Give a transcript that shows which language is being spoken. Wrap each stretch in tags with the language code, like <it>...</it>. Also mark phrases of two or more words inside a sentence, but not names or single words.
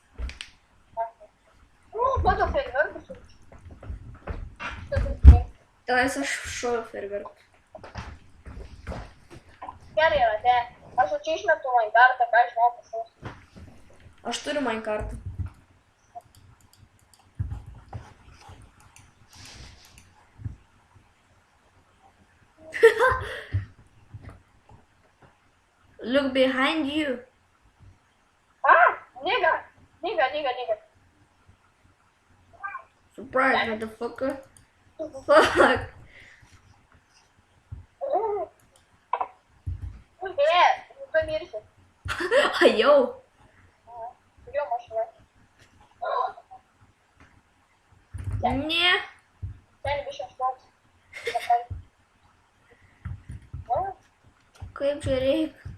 <lt>Matau fejerverkus. Tenais aš šoju fejerverkus. Gerai yra, ne. Aš čia išmetu Minecartą, ką žinau pasiūs. Aš turiu Minecartą.</lt> <en>Look behind you. Nigga. Surprise, motherfucker. Fuck.</en> <lt>Pamirsiu. Jau. Jo mašina. Ne. Ten biškai šloks. Kaip čia reik?</lt>